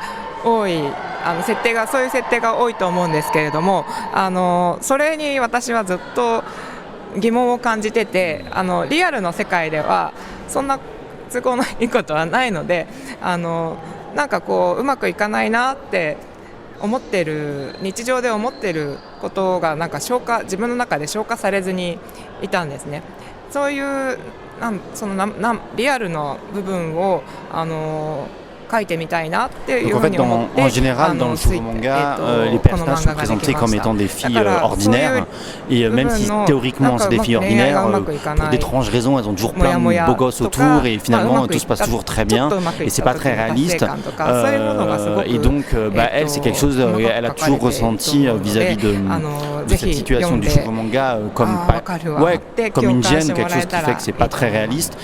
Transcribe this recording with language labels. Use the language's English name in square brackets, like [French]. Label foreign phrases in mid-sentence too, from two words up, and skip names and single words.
[Japanese] 多いそういう設定が多いと思うんですけれどもそれに私はずっと疑問を感じててリアルの世界ではそんな都合のいいことはないのでなんかこううまくいかないなって日常で思ってることがなんか自分の中で消化されずにいたんですね。そういうリアルの部分を書いてみたいなっていうふうに思って、 [French] en général, dans le shoujo manga, les personnages sont présentés comme étant des filles ordinaires, et même si théoriquement c'est des filles ordinaires, pour d'étranges raisons, elles ont toujours plein de beaux gosses autour, et finalement tout se passe toujours très bien, et c'est pas très réaliste. Et donc, elle, c'est quelque chose, elle a toujours ressenti vis-à-vis de cette situation du shoujo manga comme une gêne, quelque chose qui fait que c'est pas très réaliste.